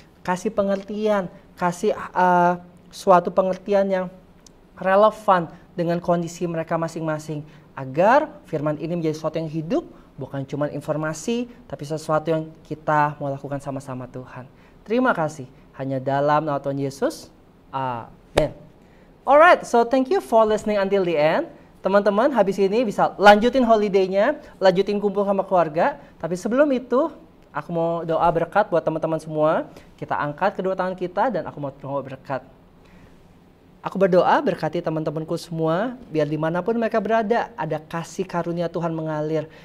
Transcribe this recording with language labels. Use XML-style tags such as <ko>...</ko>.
<id>Kasih pengertian, kasih suatu pengertian yang relevan dengan kondisi mereka masing-masing. Agar firman ini menjadi sesuatu yang hidup, bukan cuma informasi, tapi sesuatu yang kita mau lakukan sama-sama Tuhan. Terima kasih. Hanya dalam nama Tuhan Yesus. Amin.</id> <en>Alright, so thank you for listening until the end.</en> <id>Teman-teman, habis ini bisa lanjutin holiday-nya, lanjutin kumpul sama keluarga. Tapi sebelum itu, aku mau doa berkat buat teman-teman semua. Kita angkat kedua tangan kita dan aku mau doa berkat. Aku berdoa berkati teman-temanku semua, biar dimanapun mereka berada, ada kasih karunia Tuhan mengalir.</id>